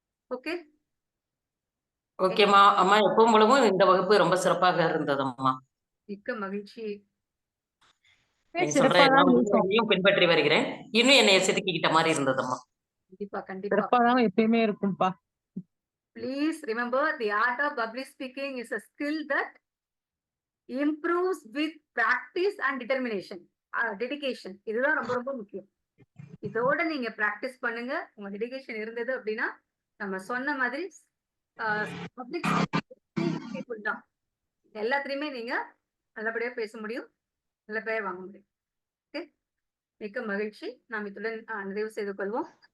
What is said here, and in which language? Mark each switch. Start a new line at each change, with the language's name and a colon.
Tamil: Okay ஓகேம்மா. அம்மா எப்பவும் போலவும் இந்த வகுப்பு ரொம்ப சிறப்பாக இருந்ததம்மா. மிக்க மகிழ்ச்சி. நீங்க சொல்ற எல்லா விஷயங்களையும் பின்பற்றி வருகிறேன். இன்னும் என்னைய செதுக்கிக்கிட்ட மாதிரி இருந்ததம்மா. கண்டிப்பா கண்டிப்பா. சிறப்பாதான் எப்பயுமே இருக்கும்பா.
English: Please remember, the art of public speaking is a skill that improves with practice and determination, dedication.
Tamil: இதுதான் ரொம்ப ரொம்ப முக்கியம். இதோட நீங்க பிராக்டிஸ் பண்ணுங்க. உங்க டெடிகேஷன் இருந்தது அப்படின்னா நம்ம சொன்ன மாதிரி பப்ளிக் பீப்புள் தான் எல்லாத்துலயுமே நீங்க நல்லபடியா பேச முடியும், நல்ல பெயர் வாங்க முடியும். ஓகே, மிக்க மகிழ்ச்சி. நாம் இத்துடன் நிறைவு செய்து கொள்வோம்.